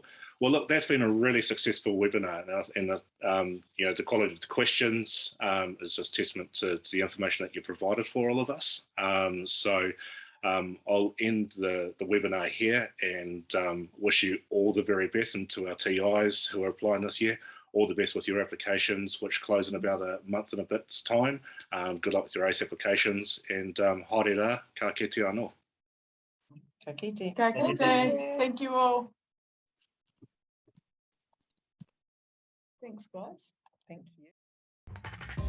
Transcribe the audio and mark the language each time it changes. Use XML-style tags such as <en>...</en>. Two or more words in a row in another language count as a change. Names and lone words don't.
<en>Well, look, that's been a really successful webinar, and the quality of the questions is just testament to the information that you provided for all of us. So I'll end the webinar here, and wish you all the very best, and to our TIs who are applying this year, all the best with your applications, which close in about a month and a bit's time. Good luck with your ACE applications, and</en> <mi>haere rā, ka kite anō. Ka kite. Ka kite.</mi> <en>Thank you all. Thanks, guys. Thank you.</en>